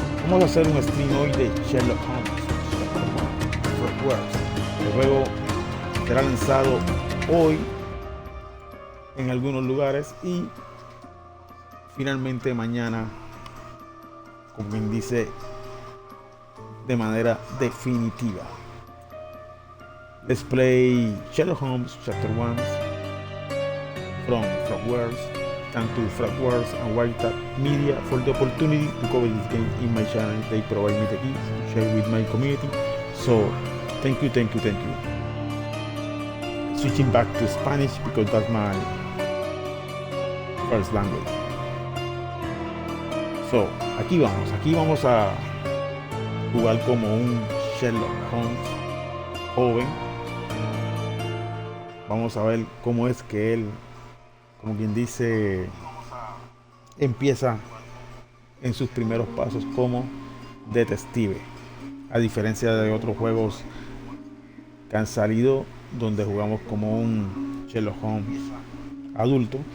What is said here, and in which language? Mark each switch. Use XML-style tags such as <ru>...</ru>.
<es>Vamos a hacer un stream hoy de Sherlock Holmes, el juego será lanzado hoy en algunos lugares y finalmente mañana, como quien dice, de manera definitiva.</es> <en>Let's play Sherlock Holmes Chapter 1 from Frogwares. Thank to Frogwares and Wildcat Media for the opportunity to cover this game in my channel. They provide me the keys to share with my community. So thank you. Switching back to Spanish because that's my first language.</en> <es>So aquí vamos a jugar como un Sherlock Holmes joven. Vamos a ver cómo es que él, como quien dice, empieza en sus primeros pasos como detective, a diferencia de otros juegos que han salido donde jugamos como un Sherlock Holmes adulto.</es>